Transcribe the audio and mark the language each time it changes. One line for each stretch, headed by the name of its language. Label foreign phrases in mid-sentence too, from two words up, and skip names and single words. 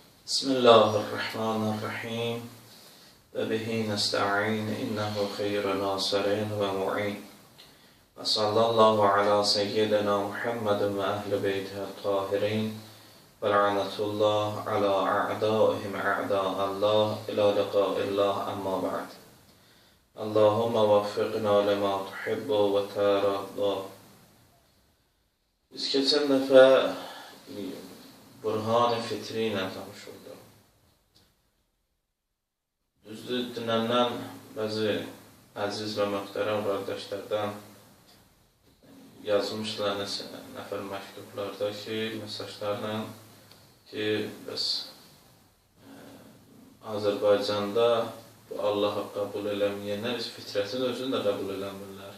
Arabic: بسم الله الرحمن الرحيم وبه نستعين إنه خير ناصر ومعين. وصلى الله على سيدنا محمد وأهل بيته الطاهرين. ولعنة الله على أعدائهم أعداء الله إلى لقاء الله أما بعد. اللهم وفقنا لما تحب وترضى.
Azerbaijani: Biz keçən dəfə Burhan-ı Fitri ilə tanış olduq. Düzdür, dinlənən bəzi əziz və möhtərəm qardaşlardan yazmışlar nəfər məktublarda ki, mesajlarla ki, bəs Azərbaycanda bu Allahı qəbul eləməyənlər fitrətin özünü də qəbul eləmirlər.